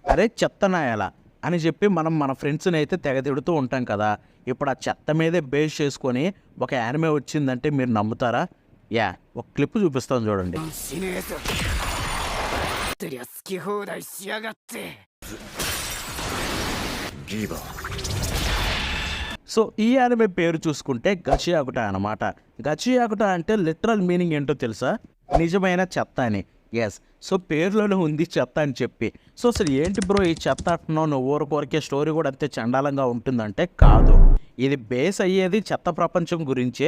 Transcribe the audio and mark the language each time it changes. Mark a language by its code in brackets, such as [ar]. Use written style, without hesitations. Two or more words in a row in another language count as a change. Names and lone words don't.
[te] అరే చెత్తనాయాల అని చెప్పి మనం మన ఫ్రెండ్స్ని అయితే తెగ తిడుతూ ఉంటాం కదా. ఇప్పుడు ఆ చెత్త మీదే బేస్ చేసుకొని ఒక యానిమే వచ్చిందంటే మీరు నమ్ముతారా? ఒక క్లిప్ చూపిస్తాను చూడండి. [ja] しねえぞてりゃ好き放題しやがってギバ [te] సో ఈ యానిమే పేరు చూసుకుంటే గచియాకుట అనమాట. గచియాకుట అంటే [en] literal meaning [te] ఏంటో తెలుసా? నిజమైన చెత్త అని. [en] yes, so [te] పేరులోనే ఉంది చెత్త అని చెప్పి. సో అసలు ఏంటి బ్రో ఈ చెత్త అంటున్నావు, నువ్వు ఊరికొరికే స్టోరీ కూడా అంతే చండాలంగా ఉంటుందంటే కాదు, ఇది బేస్ అయ్యేది చెత్త ప్రపంచం గురించే.